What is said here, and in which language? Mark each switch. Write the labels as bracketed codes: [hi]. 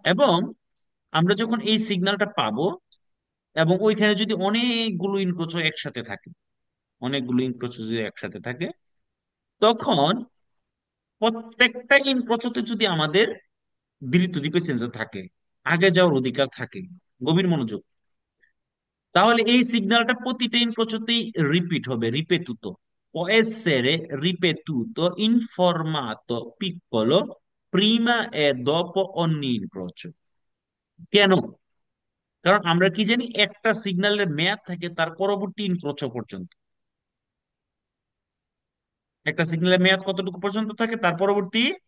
[bn] এবং আমরা যখন এই সিগন্যালটা পাবো এবং ওইখানে যদি অনেকগুলো ইনক্রোচ একসাথে থাকে, অনেকগুলো ইনক্রোচ যদি একসাথে থাকে, তখন প্রত্যেকটা ইনক্রোচতে যদি আমাদের দ্বিতীয় পেসেন্সার থাকে, আগে যাওয়ার অধিকার থাকে, গভীর মনোযোগ, তাহলে এই সিগন্যালটা প্রতিটা ইনক্রোচতেই রিপিট হবে, রিপেতুতো। [it] Può essere ripetuto in formato piccolo prima e dopo ogni incrocio. [bn] কেন? কারণ আমরা কি জানি একটা সিগন্যালের মেয়াদ থাকে তার পরবর্তী ইনক্রোচ পর্যন্ত। একটা সিগন্যালের মেয়াদ কতটুকু পর্যন্ত থাকে? তার পরবর্তী।